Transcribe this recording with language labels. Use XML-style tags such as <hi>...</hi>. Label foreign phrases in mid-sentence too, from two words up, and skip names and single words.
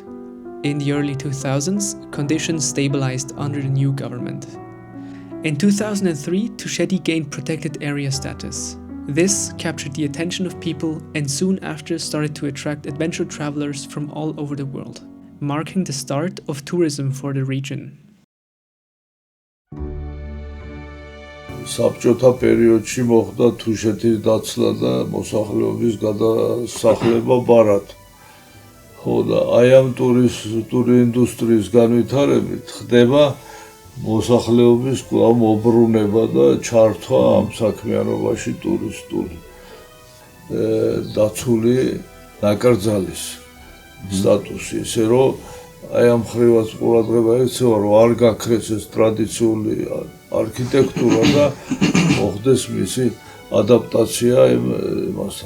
<en>In the early 2000s, conditions stabilized under the new government. In 2003, Tusheti gained protected area status. This captured the attention of people and soon after started to attract adventure travelers from all over the world, marking the start of tourism for the region.</en> <ka>საბჭოთა პერიოდში მოხდა თუშეთის დაცლა და მოსახლეობის გადასახლება ბარად. ხო და აი ამ ტური ინდუსტრიის განვითარებით ხდება მოსახლეობის კვლავ მობრუნება და ჩართვა ამ საქმიანობაში ტურისტული დაცული ნაკრძალის სტატუსი, ისე რომ აი ამ ხრივაც ყურადღება ექცევა, რომ არ გაქრეს ეს ტრადიციული არქიტექტურა და მოხდეს მისი ადაპტაცია იმასთან.</ka>